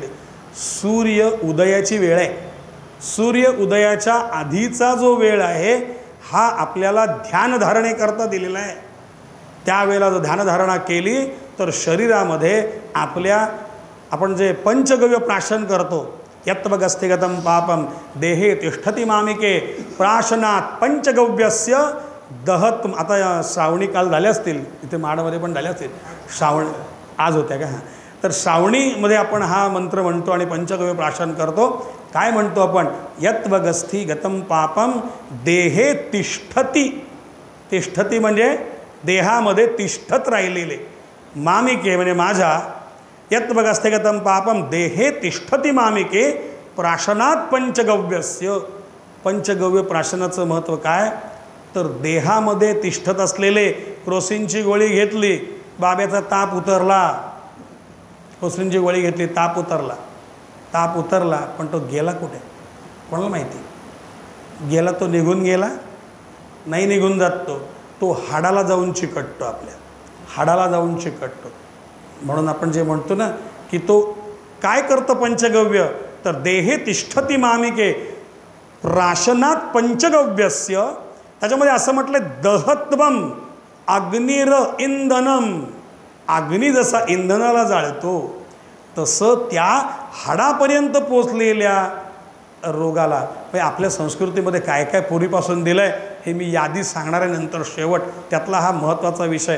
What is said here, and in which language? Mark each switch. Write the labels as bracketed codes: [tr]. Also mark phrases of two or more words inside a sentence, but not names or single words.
[mr] सूर्य उदयाची वेळ आहे. सूर्य उदयाच्या आधीचा जो वेळ आहे हा आपल्याला ध्यानधारणेकरता दिलेला आहे. त्यावेळेला जर ध्यानधारणा केली तर शरीरामध्ये आपण जे पंचगव्य प्राशन करतो, [sa] यत्वगस्थिगतं पापम देहे तिष्ठति मामिके प्राशनात पंचगव्यस्य दहत. [mr] आता श्रावणी काल झाले असतील, इथे माडामध्ये पण झाले असतील. श्रावण आज होत्या का? तर श्रावणीमध्ये आपण हा मंत्र म्हणतो आणि पंचगव्य प्राशन करतो. काय म्हणतो आपण? [sa] यत्वगस्थि गतं पापम देहे तिष्ठति. [mr] तिष्ठति म्हणजे देहामध्ये तिष्ठत राहिलेले. मामिके म्हणजे माझ्या. [sa] यत्वगस्थि गतं पापम देहे तिष्ठति मामिके प्राशनात पंचगव्यस्य. [mr] पंचगव्य प्राशनाचं महत्त्व काय? तर देहामध्ये तिष्ठत असलेले क्रोसिनची गोळी घेतली, बाब्याचा ताप उतरला. क्रोसिनची गोळी घेतली, ताप उतरला पण तो गेला कुठे कोणाला माहिती? गेला तो निघून गेला नाही, निघून जात तो हाडाला जाऊन चिकटतो. आपल्या हाडाला जाऊन चिकटतो. म्हणून आपण जे म्हणतो ना की तो काय करतं पंचगव्य, तर [sa] देहे तिष्ठति मामिके प्राशनात पंचगव्यस्य. [mr] त्याच्यामध्ये असं म्हटलं [sa] दहत्वम अग्निर इंधनम. [mr] अग्नी जसा इंधनाला जाळतो तसं त्या हाडापर्यंत पोचलेल्या रोगाला. म्हणजे आपल्या संस्कृतीमध्ये काय काय पूर्वीपासून दिलं आहे हे मी यादी सांगणाऱ्यानंतर शेवट त्यातला हा महत्त्वाचा विषय.